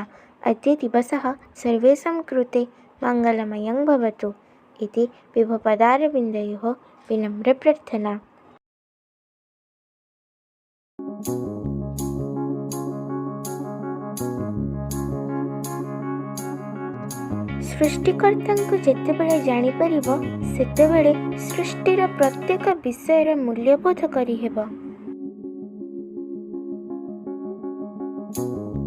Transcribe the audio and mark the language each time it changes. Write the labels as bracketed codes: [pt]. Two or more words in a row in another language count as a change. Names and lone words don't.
[sa] अद्य दिवसः सर्वेषां कृते मङ्गलमयं भवतु इति विभुपदारविन्दयोः विनम्रप्रार्थना। [or] सृष्टिकर्त्ताଙ୍କୁ ଯେତେବେଳେ ଜାଣିପାରିବ ସେତେବେଳେ ସୃଷ୍ଟିର ପ୍ରତ୍ୟେକ ବିଷୟର ମୂଲ୍ୟବୋଧ କରିହେବ।